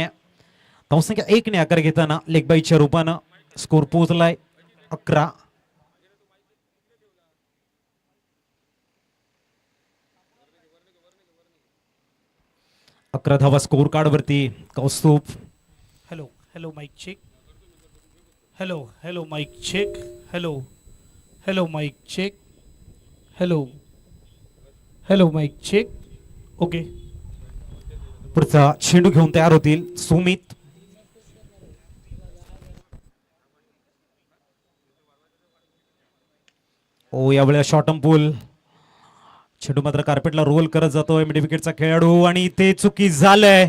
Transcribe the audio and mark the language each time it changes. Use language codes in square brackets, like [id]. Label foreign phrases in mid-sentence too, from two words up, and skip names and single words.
[mr] धावसंख्या 1 ने आकार घेताना लेगबाईच्या रूपानं स्कोर पोहोचलाय 11. धावा [en] score card [mr] वरती कौस्तुभ. [en] hello hello mic check. hello hello mic check. hello hello mic check. hello hello mic check. okay. [mr] पुढचा चेंडू घेऊन तयार होतील सुमित. ओ यावेळेला [en] short pull. [mr] चेंडू मात्र कार्पेटला रोल करत जातोय मिड विकेटचा खेळाडू आणि ते चुकी झालंय.